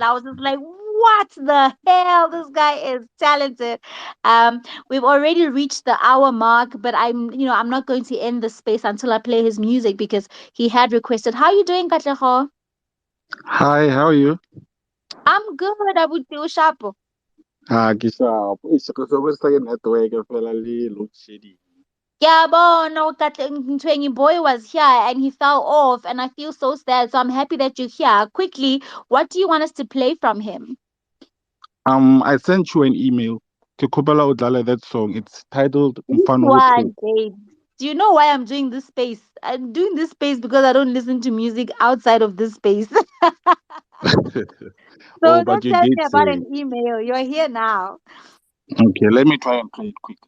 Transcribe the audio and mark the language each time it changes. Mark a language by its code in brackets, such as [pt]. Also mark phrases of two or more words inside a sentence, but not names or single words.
[en] I was just like, "What the hell? This guy is talented." Um, We've already reached the hour mark, but I'm not going to end the space until I play his music because he had requested. How you doing, Katleho? Hi, how are you? I'm good. Abuti Ushapo. [st] Ke sharp. Eish, re sebedisa ke network fela le load shedding. [en] No, Ntwengi boy was here and he fell off, and I feel so sad. So I'm happy that you're here. Quickly, what do you want us to play from him? I sent you an email. [st] Ke kgopela o dlale [en] that song. It's titled Which Mfana one, Botlhoko. babe? Do you know why I'm doing this space? I'm doing this space because I don't listen to music outside of this space. Oh, So but don't you tell did me about say. an email. You're here now. Okay, let me try and play it quickly.